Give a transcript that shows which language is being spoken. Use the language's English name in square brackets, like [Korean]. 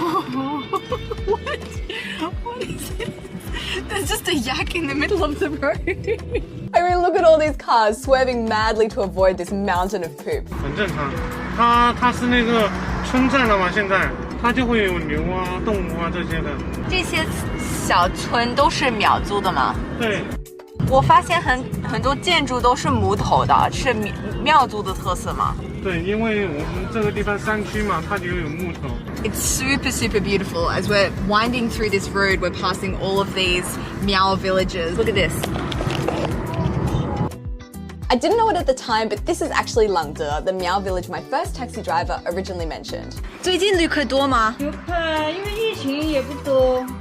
[English] What is it? There's just a yak in the middle of the road. I mean, look at all these cars swerving madly to avoid this mountain of poop. [Chinese] 很正常。它是那个村寨了嘛，现在它就会有牛啊、动物啊这些的。这些小村都是苗族的吗？对。我发现很多建筑都是木头的，是苗族的特色吗？对，因为我们这个地方山区嘛，它就有木头。 [English] It's super beautiful. As we're winding through this road, we're passing all of these Miao villages. Look at this. I didn't know it at the time, but this is actually Lungda, the Miao village my first taxi driver originally mentioned. [Chinese] 最近旅客多吗？游客因为疫情也不多。